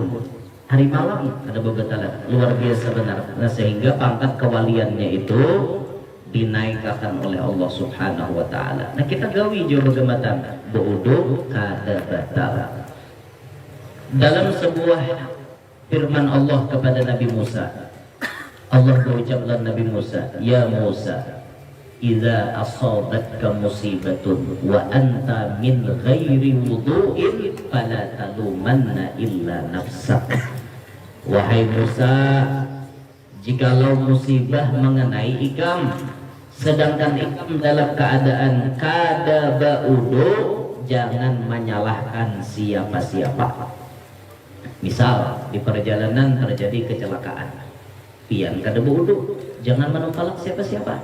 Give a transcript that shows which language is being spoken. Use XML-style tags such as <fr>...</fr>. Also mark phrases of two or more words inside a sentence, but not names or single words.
<bjn>Hari malam ada babatalan, luar biasa benar.</bjn> <id>Nah, sehingga pangkat kewaliannya itu dinaikkan oleh Allah</id> <ar>سبحانه وتعالى.</ar> <bjn>Nah, kita gawi jo bagamatan wudu kada batal.</bjn> <id>Dalam sebuah firman Allah kepada Nabi Musa, Allah berucaplah Nabi Musa,</id> <ar>يا موسى، إذا أصابتك مصيبة وأنت من غير وضوء فلا تلومن إلا نفسك.</ar> <bjn>Wahai Musa, jikalau musibah mengenai ikam Sedangkan ikam dalam keadaan kada ba'udu, jangan menyalahkan siapa-siapa. Misal di perjalanan terjadi kecelakaan, pian kada ba'udu, jangan menumpalak siapa-siapa.</bjn>